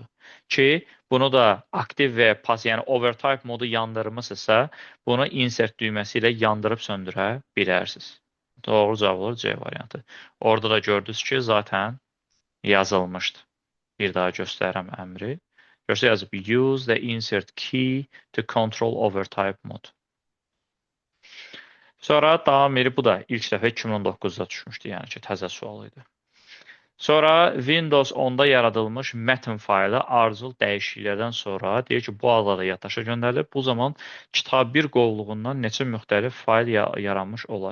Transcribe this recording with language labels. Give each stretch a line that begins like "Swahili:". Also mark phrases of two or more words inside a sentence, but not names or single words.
Azerbaijani: Ki, bunu da aktiv və pas, yəni overtype modu yandırmışsınızsa, bunu insert düyməsi ilə yandırıb söndürə bilərsiniz. Doğru cavab olur C variantı. Orada da gördünüz ki, zaten yazılmışdı. Bir daha göstərirəm əmri. Görsə yazıb,
English: use the insert key to control overtype mode.
Azerbaijani: Sonra davam edib, bu da ilk dəfə 2019-da düşmüşdü, yəni ki, təzə sual idi. Sonra Windows 10-da yaradılmış mətn faylı arzul dəyişikliklərdən sonra deyir ki, bu adla da yaddaşa göndərilir. Bu zaman kitab 1 qovluğundan neçə müxtəlif fayl yaranmış olar.